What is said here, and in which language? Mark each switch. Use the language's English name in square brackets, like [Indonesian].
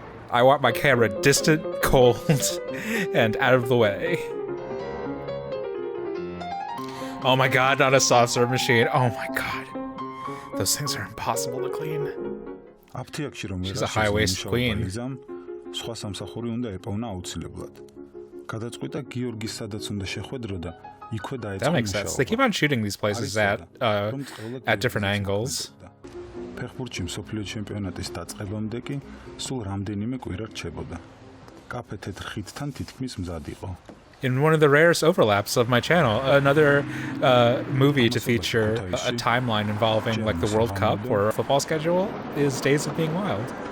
[English] I want my camera distant, cold, and out of the way. Oh my god, not a soft serve machine. Oh my god. Those things are impossible to clean. She's a high-waisted queen. [Georgian] სხვა სამსახური უნდა ეპოვნა აუცილებლად. გადაწყვიტა გიორგის სადაც უნდა შეხვედრო და იქვე დაეწყო. [English] That makes sense. They keep on shooting these places at different angles. [Georgian] ფეხბურთში მსოფლიო ჩემპიონატის დაწყებამდე კი სულ რამდენიმე კვირა რჩებოდა. კაფე თეთრ ხიდთან თითქმის მზად იყო. [English] In one of the rarest overlaps of my channel, another movie to feature a timeline involving like the World Cup or a football schedule is Days of Being Wild.